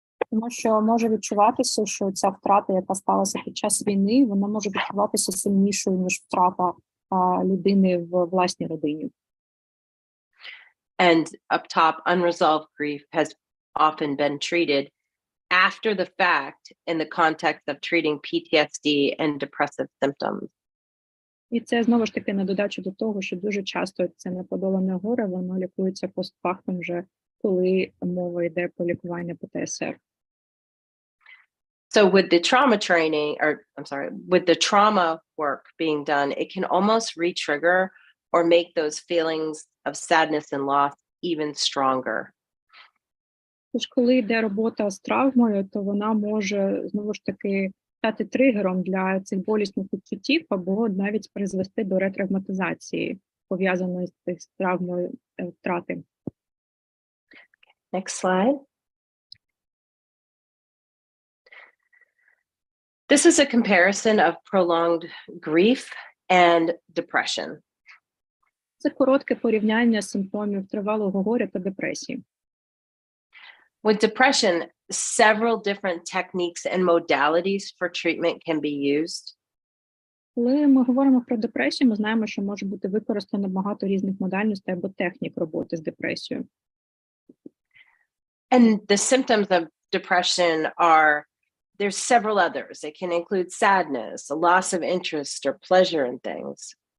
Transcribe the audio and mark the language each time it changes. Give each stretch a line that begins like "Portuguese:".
Ukrainian: Тому що може відчуватися, що ця втрата, яка сталася під час війни, вона може відчуватися сильнішою, ніж втрата людини в власній родині.
English: And up top, unresolved grief has often been treated after the fact in the context of treating PTSD and depressive symptoms.
Ukrainian: І це знову ж таки на додачу до того, що дуже часто це неподолане горе, воно лікується постфактум вже, коли мова йде про лікування ПТСР.
English: So with the trauma training, with the trauma work being done, it can almost re-trigger or make those feelings of sadness and loss even stronger.
Ukrainian: Тож, коли йде робота з травмою, то вона може, знову ж таки, стати тригером для цих болісних відчуттів або навіть призвести до ретравматизації, пов'язаної з травмою втрати.
English: Next slide. This is a comparison of prolonged grief and depression.
Ukrainian: Це коротке порівняння симптомів тривалого горя та депресії.
English: With depression, several different techniques and modalities for treatment can be used.
Ukrainian: Коли ми говоримо про депресію, ми знаємо, що може бути використано багато різних модальностей або технік роботи з депресією.
English: And the symptoms of depression there's several others. It can include sadness, a loss of interest or pleasure in things.